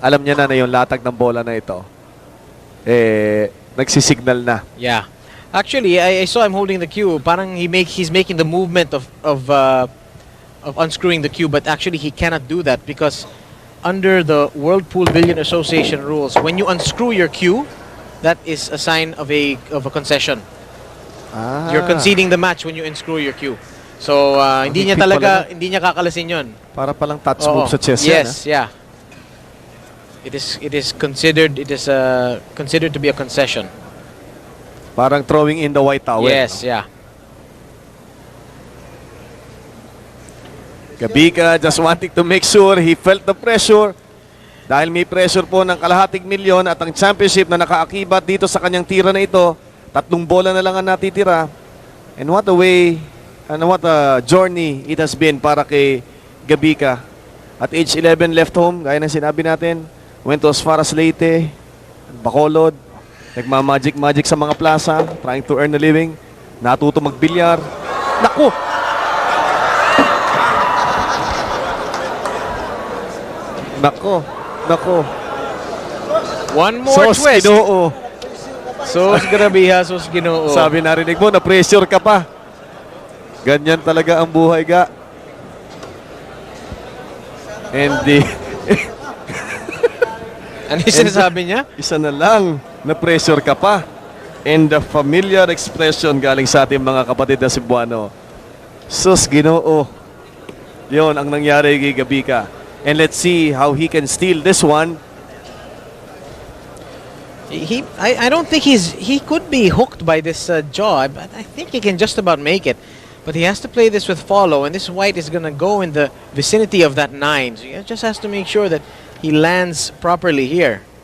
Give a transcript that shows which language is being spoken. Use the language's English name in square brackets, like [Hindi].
[Filipino] Alam niya na yung latag ng bola na ito. Nagsisignal na. [English] Yeah. Actually, I saw him holding the cue. Parang he's making the movement of unscrewing the cue, but actually he cannot do that because under the World Pool Billiard Association rules, when you unscrew your cue, that is a sign of a concession. You're conceding the match when you unscrew your cue. So [Filipino] hindi niya talaga hindi niya kakalasin 'yon. Para palang touch move sa chess [English] yes, [Filipino] yan. [English] yeah. It is considered to be a concession. Parang throwing in the white towel. Yes, yeah. Gabica just wanting to make sure he felt the pressure. [Filipino] Dahil may pressure po ng kalahating milyon at ang championship na nakaakibat dito sa kanyang tira na ito. 3 bola na lang ang natitira. [English] And what a way and what a journey it has been [Filipino] para kay Gabica. [English] At age 11 left home, [Filipino] gaya ng sinabi natin, [English] went to as far as Leyte, Bacolod, [Filipino] nagmamagic-magic sa mga plaza, [English] trying to earn a living, [Filipino] natuto magbilyar. Naku! Nako. [English] One more Sos twist. [Cebuano] Ginoo. Sos Gabica, sos Ginoo. [Filipino] Sabi narinig mo, na-pressure ka pa. Ganyan talaga ang buhay, ga. [English] And [Filipino] Ano yung sinasabi niya? isa na lang, na-pressure ka pa. [English] And the familiar expression [Filipino] galing sa ating mga kapatid na Cebuano. [Cebuano] Sus Ginoo. [Filipino] Yun ang nangyari kay Gabica. [English] And let's see how he can steal this one. I don't think he could be hooked by this jaw. But I think he can just about make it. But he has to play this with follow, and this white is going to go in the vicinity of that 9. So he just has to make sure that he lands properly here.